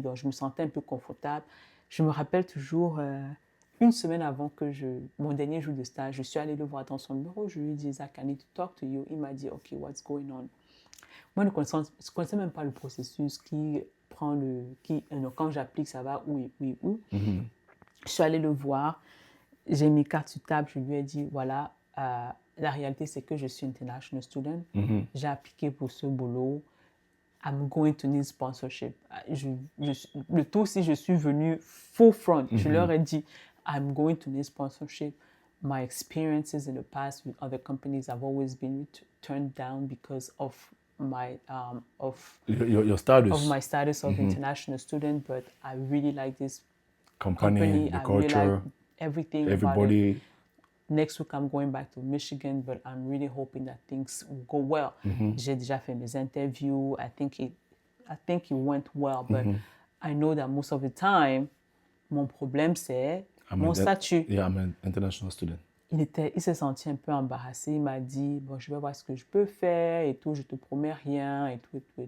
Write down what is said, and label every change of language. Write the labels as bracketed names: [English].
[French] Donc, je me sentais un peu confortable. Je me rappelle toujours, une semaine avant mon dernier jour de stage, je suis allée le voir dans son bureau. Je lui ai dit, [English] Zach, I need to talk to you. [French] Il m'a dit, [English] OK, what's going on? [French] Moi, je ne connaissais même pas le processus quand j'applique, ça va où. Je suis allée le voir. J'ai mis carte sur table. Je lui ai dit, voilà, la réalité, c'est que je suis international student. J'ai appliqué pour ce boulot. [English] I'm going to need sponsorship. [French] Le tout, si je suis venue [English] full front, [French] je leur ai dit, [English] I'm going to need sponsorship. My experiences in the past with other companies have always been turned down because of my your status. Of my status of international student, but I really like this company, the culture, really like everything. Everybody. Next week, I'm going back to Michigan, but I'm really hoping that things will go well. [French] J'ai déjà fait mes interviews. [English] I think it went well, but I know that most of the time, [French] mon problème, c'est mon statut. [English] Yeah, I'm an international student. [French] Il s'est senti un peu embarrassé. Il m'a dit, bon, je vais voir ce que je peux faire et tout. Je te promets rien et tout.